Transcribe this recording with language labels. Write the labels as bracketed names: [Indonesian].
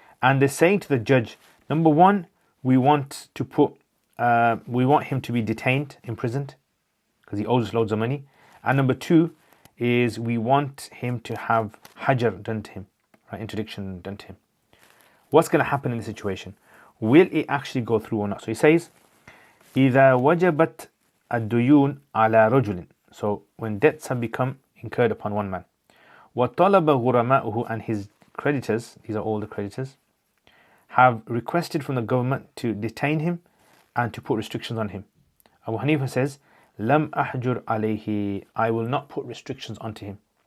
[English] And they're saying to the judge, number one, we want him to be detained, imprisoned, because he owes us loads of money. And number two is we want him to have hajar done to him, right? Interdiction done to him. What's going to happen in this situation? Will it actually go through or not? So he says, [Arabic] إِذَا وَجَبَتْ الدُّيُونَ عَلَى رَجُلٍ. [English] So when debts have become incurred upon one man. [Arabic] وَطَلَبَ غُرَمَاؤُهُ. [English] And his creditors, these are all the creditors, have requested from the government to detain him and to put restrictions on him. Abu Hanifa says, [Arabic] لَمْ أَحْجُرْ عَلَيْهِ. [English] I will not put restrictions onto him.